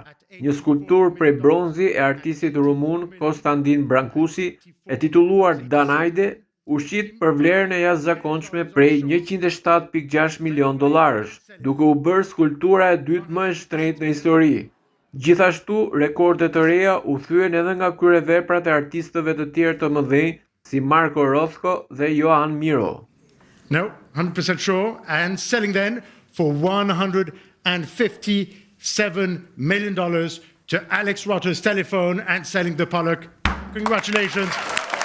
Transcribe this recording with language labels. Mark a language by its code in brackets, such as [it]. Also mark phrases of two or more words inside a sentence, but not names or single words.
[sq] Një skulpturë prej bronzi e artistit rumun Konstantin Brancusi, e titulluar Danaide, u shit për vlerën e jashtëzakonshme prej $107.6 milion, duke u bërë skulptura e dytë më e shtrenjtë në histori. Gjithashtu, rekorde të reja u thyen edhe nga kryeveprat e artistëve të tjerë të mëdhenj si Marco Rothko dhe Joan Miro. [en] No, 100% sure, and selling then for $157 million to Alex Rotter's Telephone and selling the Pollock. Congratulations.